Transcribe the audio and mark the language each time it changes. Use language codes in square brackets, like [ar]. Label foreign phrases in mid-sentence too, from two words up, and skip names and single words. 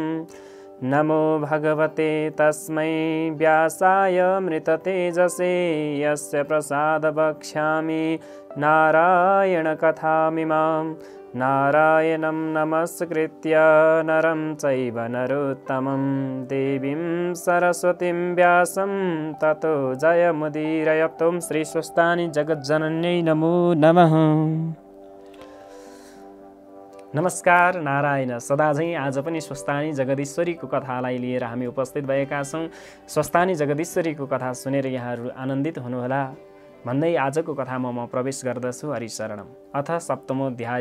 [sa] नमो भगवते तस्मै व्यासाय मृततेजसे यस्य प्रसादवक्ष्यामि नारायणकथामिमाम्। नारायणं नमस्कृत्य नरं चैव नरोत्तमं देवीं सरस्वतीं व्यासं ततो जयमुदीरयत्। ॐ श्री स्वस्थानी जगज्जनन्यै नमो नमः। [ne] नमस्कार नारायण। सदाझै आज पनि स्वस्थानी जगदीश्वरीको कथालाई लिएर हामी उपस्थित भएका छौँ। स्वस्थानी जगदीश्वरीको कथा सुनेर यहाँहरू आनन्दित हुनुहोला भन्दै आजको कथामा म प्रवेश गर्दछु। [sa] हरिशरणम। अथ सप्तमोऽध्याय।